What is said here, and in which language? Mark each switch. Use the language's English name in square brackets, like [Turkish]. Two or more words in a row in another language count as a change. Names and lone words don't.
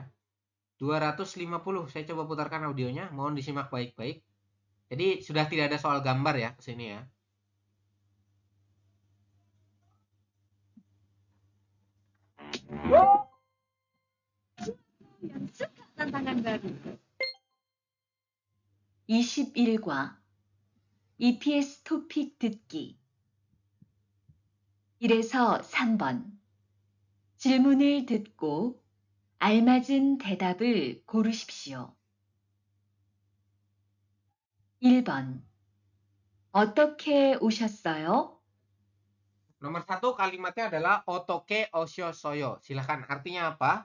[Indonesian] 250, saya coba putarkan audionya, mohon disimak baik-baik. Jadi sudah tidak ada soal gambar ya ke sini ya. yang suka tantangan baru. [Korean] 21과 EPS 토픽 듣기 1에서 3번 질문을 듣고 알맞은 대답을 고르십시오. 1번 어떻게 오셨어요? [Indonesian] Nomor 1 kalimatnya adalah [Korean] 어떻게 오셨어요. [Indonesian] Silahkan, artinya apa?